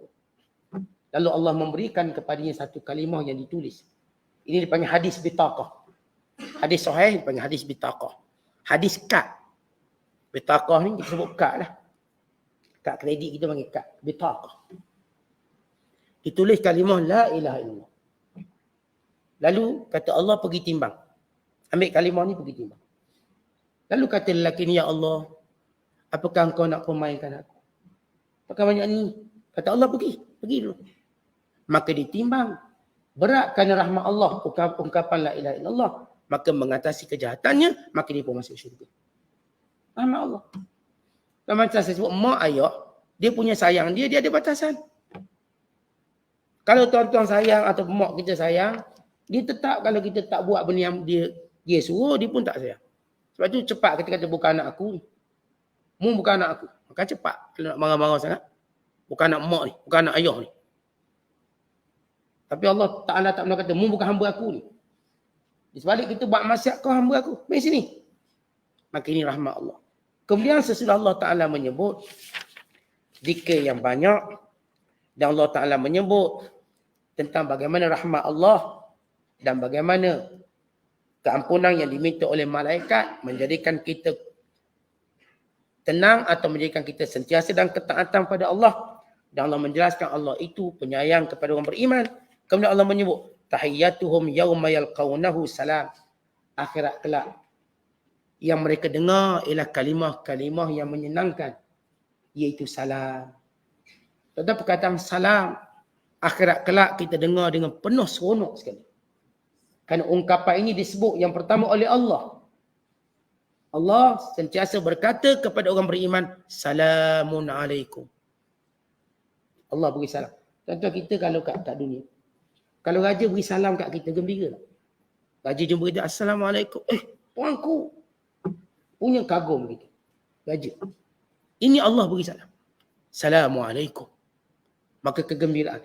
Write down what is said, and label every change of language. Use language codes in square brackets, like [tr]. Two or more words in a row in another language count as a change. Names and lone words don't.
[ms] Lalu Allah memberikan kepadanya satu kalimah yang ditulis. Ini dipanggil hadis bitaqah. Hadis sahih dipanggil hadis bitaqah. Hadis kad. Bitaqah ni kita sebut kad lah. Kad kredit kita panggil kad. Bitaqah. Ditulis kalimah [ar] لا إله إلا الله. [ms] Lalu kata Allah pergi timbang. Ambil kalimah ni pergi timbang. Lalu kata lelaki ni, ya Allah, apakah engkau nak permainkan aku? Apakah banyak ni? Kata Allah pergi dulu. Maka ditimbang. Berat kerana rahmat Allah, ungkapan [ar] لا إله إلا الله. [ms] Maka mengatasi kejahatannya, maka dia pun masuk syurga. Rahmat Allah. Dan macam saya sebut, mak ayah, dia punya sayang dia ada batasan. Kalau tuan-tuan sayang atau mak kita sayang, dia tetap kalau kita tak buat benda yang dia suruh, dia pun tak sayang. Sebab tu cepat kita kata bukan anak aku ni. Mu bukan anak aku. Maka cepat kalau nak marah-marah sangat. Bukan anak mak ni, bukan anak ayah ni. Tapi Allah Ta'ala tak pernah kata, mu bukan hamba aku ni. Di sebalik kita buat maksiat, kau hamba aku. Mari sini. Maka ini rahmat Allah. Kemudian sesudah Allah Ta'ala menyebut zikir yang banyak, dan Allah Ta'ala menyebut tentang bagaimana rahmat Allah dan bagaimana keampunan yang diminta oleh malaikat menjadikan kita tenang atau menjadikan kita sentiasa dalam ketaatan pada Allah. Dan Allah menjelaskan Allah itu penyayang kepada orang beriman. Kemudian Allah menyebut [ar] تحيتهم يوم يلقونه سلام. [ms] Akhirat kelak yang mereka dengar ialah kalimah-kalimah yang menyenangkan, iaitu salam. Tentang perkataan salam, akhirat kelak kita dengar dengan penuh seronok sekali. Kerana ungkapan ini disebut yang pertama oleh Allah. Allah sentiasa berkata kepada orang beriman, [ar] سلام عليكم. [ms] Allah beri salam. Tuan-tuan kita kalau kat dunia, kalau raja beri salam kat kita, gembira tak? Raja jumpa kita, Assalamualaikum. Tuanku. Punya kagum kita. Raja. Ini Allah beri salam. Assalamualaikum. Maka kegembiraan.